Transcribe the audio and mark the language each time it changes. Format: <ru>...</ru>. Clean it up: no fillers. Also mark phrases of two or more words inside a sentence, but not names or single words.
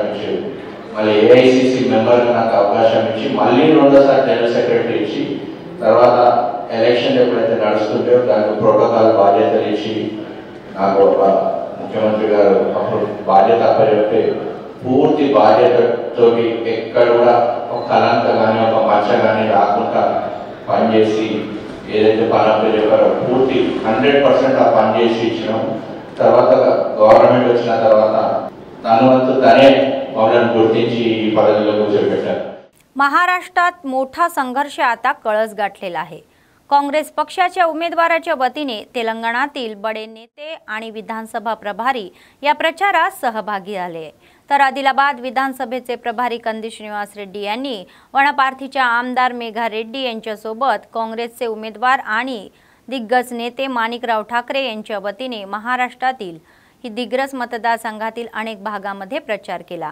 <te>ఇచ్చారు, మళ్ళీ ఏఐసిసి మెంబర్గా నాకు అవకాశం ఇచ్చి మళ్ళీ రెండోసారి జనరల్ సెక్రటరీ ఇచ్చి తర్వాత ఎలక్షన్ ఎప్పుడైతే నడుస్తుంటే దానికి ప్రోటోకాల్ బాధ్యతలు ఇచ్చి నాకు ముఖ్యమంత్రి గారు అప్పుడు బాధ్యత అప్పచెప్తే పూర్తి బాధ్యతతో ఎక్కడ కూడా ఒక కలంక కానీ ఒక మచ్చ కానీ రాకుండా పనిచేసి ఏదైతే పని అప్పు చెప్పారో పూర్తి 100% ఆ పని చేసి ఇచ్చినాం। తర్వాత గవర్నమెంట్ వచ్చిన తర్వాత తన వంతు తనే మమ్మల్ని गुर्तिंची ఈ పదవిలో కూర్చోబెట్టారు।</te> <mr>महाराष्ट्रात मोठा संघर्ष आता कळस गाठलेला आहे। काँग्रेस पक्षाच्या उमेदवाराच्या वतीने तेलंगणातील बडे नेते आणि विधानसभा प्रभारी या प्रचारात सहभागी झाले। तर आदिलाबाद विधानसभेचे प्रभारी कंदी श्रीनिवास रेड्डी यांनी वनपार्थीच्या आमदार मेघा रेड्डी यांच्यासोबत काँग्रेसचे उमेदवार आणि दिग्गज नेते माणिकराव ठाकरे यांच्या वतीने महाराष्ट्रातील ही दिग्रस मतदारसंघातील अनेक भागांमध्ये प्रचार केला।</mr>